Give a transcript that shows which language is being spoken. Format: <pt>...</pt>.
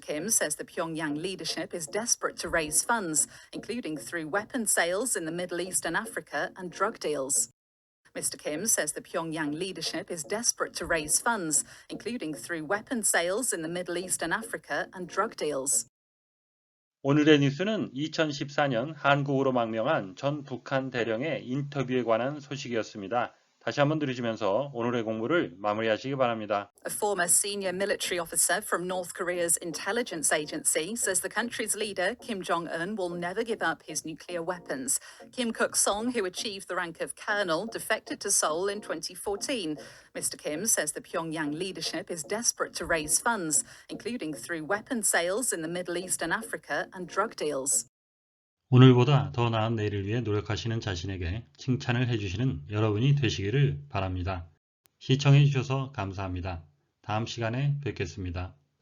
<en>Kim says the Pyongyang leadership is desperate to raise funds, including through weapon sales in the Middle East and Africa and drug deals. Mr. Kim says the Pyongyang leadership is desperate to raise funds, including through weapon sales in the Middle East and Africa and drug deals.</en> <ko>오늘의 뉴스는 2014년 한국으로 망명한 전 북한 대령의 인터뷰에 관한 소식이었습니다. 다시 한번 들으시면서 오늘의 공부를 마무리하시기 바랍니다.</ko> <en>A former senior military officer from North Korea's intelligence agency says the country's leader, Kim Jong-un, will never give up his nuclear weapons. Kim Kuk-song, who achieved the rank of colonel, defected to Seoul in 2014. Mr. Kim says the Pyongyang leadership is desperate to raise funds, including through weapon sales in the Middle East and Africa and drug deals.</en> <ko>오늘보다 더 나은 내일을 위해 노력하시는 자신에게 칭찬을 해주시는 여러분이 되시기를 바랍니다. 시청해 주셔서 감사합니다. 다음 시간에 뵙겠습니다.</ko>